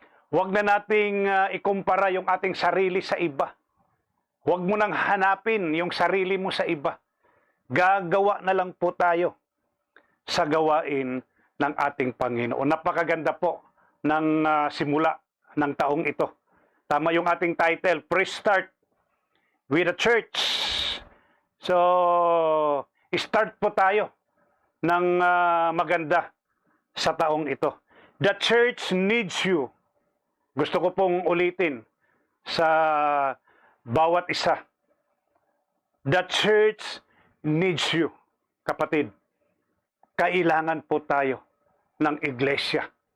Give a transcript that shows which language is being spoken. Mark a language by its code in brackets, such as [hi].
[tl] Huwag na nating ikumpara yung ating sarili sa iba. Huwag mo nang hanapin yung sarili mo sa iba. Gagawa na lang po tayo sa gawain ng ating Panginoon. Napakaganda po ng simula ng taong ito. Tama yung ating title, Pre-Start with the Church. So, start po tayo ng maganda sa taong ito. [en] The church needs you. [tl] Gusto ko pong ulitin sa bawat isa. [en] The church needs you, kapatid. [tl] Kailangan po tayo ng iglesia.